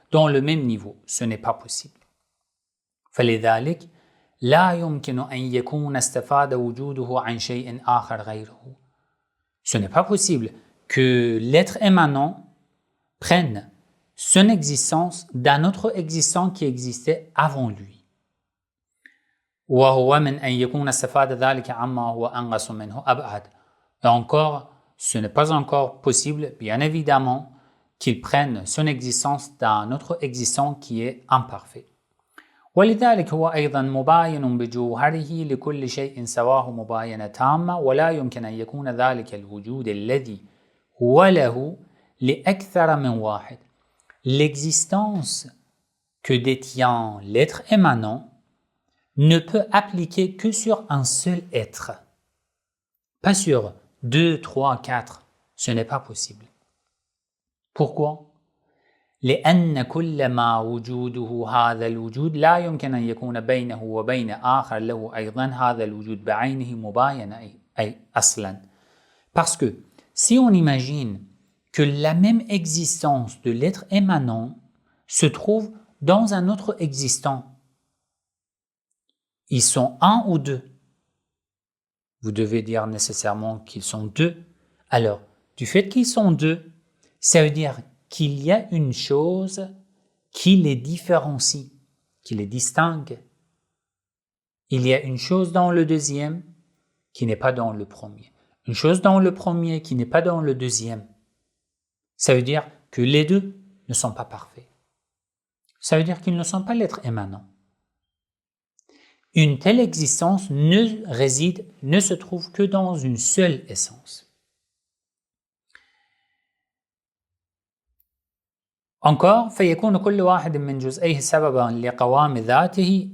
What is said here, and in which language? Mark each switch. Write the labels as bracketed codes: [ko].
[fr] Dans le même niveau, ce n'est pas possible. [ar] فلذلك لا يمكن أن يكون استفاد وجوده عن شيء آخر غيره. [fr] Ce n'est pas possible que l'être émanant prenne son existence d'un autre existant qui existait avant lui. [ar] وهو من أن يكون استفاد ذلك عما هو أنقص منه أبعد. [fr] Et encore, ce n'est pas encore possible, bien évidemment, qu'il prenne son existence d'un autre existant qui est imparfait. [ar] ولذلك هو أيضا مباين بجوهره لكل شيء سواه مباينة تامة ولا يمكن أن يكون ذلك الوجود الذي هو له لأكثر من واحد. [fr] L'existence que détient l'être émanant ne peut appliquer que sur un seul être, pas sur 2, 3, 4. Ce n'est pas possible. Pourquoi? [ar] لأن كل ما وجوده هذا الوجود لا يمكن أن يكون بينه وبين آخر له أيضا هذا الوجود بعينه مباينة أي أصلا. [fr] Parce que si on imagine que la même existence de l'être émanant se trouve dans un autre existant, ils sont un ou deux. Vous devez dire nécessairement qu'ils sont deux. Alors, du fait qu'ils sont deux, ça veut dire qu'il y a une chose qui les différencie, qui les distingue. Il y a une chose dans le deuxième qui n'est pas dans le premier. Une chose dans le premier qui n'est pas dans le deuxième. Ça veut dire que les deux ne sont pas parfaits. Ça veut dire qu'ils ne sont pas l'être émanant. Une telle existence ne se trouve que dans une seule essence. Encore, [ar] فيكون كل واحد من جزئيه سببا لقوام ذاته.